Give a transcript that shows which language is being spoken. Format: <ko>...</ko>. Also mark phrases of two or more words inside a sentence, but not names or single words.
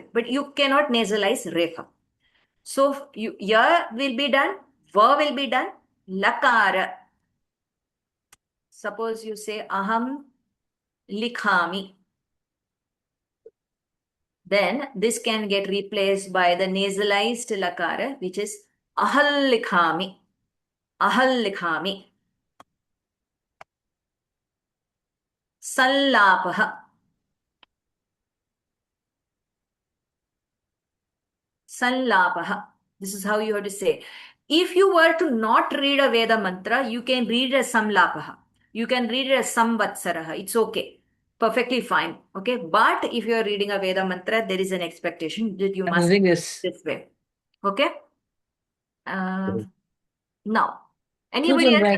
<en>But you cannot nasalize repha. So ya will be done, va will be done, lakara. Suppose you say</en> <sa>aham likhami.</sa> <en>Then this can get replaced by the nasalized lakara, which is</en> <sa>ahal likhami. Ahal likhami. Sallapaha. Sallapaha.</sa> <en>This is how you have to say. If you were to not read a Veda mantra, you can read it as Samlapaha. You can read it as Samvatsaraha. It's okay. Perfectly fine. Okay. But if you are reading a Veda mantra, there is an expectation that you must read this way. Okay. Now, anybody else?</en>